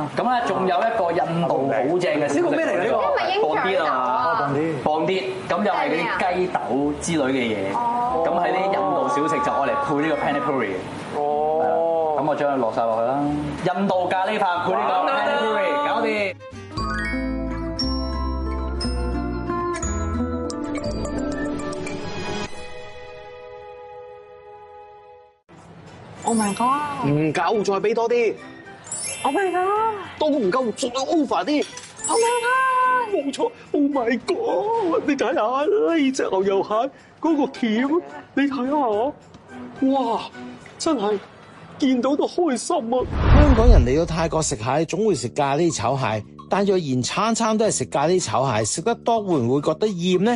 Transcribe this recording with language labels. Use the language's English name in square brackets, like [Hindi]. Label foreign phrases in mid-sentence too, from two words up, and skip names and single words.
[Cantonese] 咁咧仲有一個印度好正嘅，呢個咩嚟㗎？呢個放啲啊，放啲，咁又係嗰啲雞豆之類嘅嘢。咁喺啲印度小食就愛嚟配呢個 pani puri。哦，咁我將佢落晒落去啦。印度咖喱飯配呢個 pani puri，搞掂。 [English] Oh my god！ [Cantonese] 唔夠，再俾多啲。 [English] Oh my god！ [Cantonese] 都唔夠，仲要 over 啲。 [English] Oh my god！ [Cantonese] 冇錯 [English] ，Oh my god！ [Cantonese] 你睇下呢隻牛油蟹嗰個鉗，你睇下，哇！真係見到都開心啊！香港人嚟到泰國食蟹，總會食咖喱炒蟹，但若然餐餐都係食咖喱炒蟹，食得多會唔會覺得厭呢？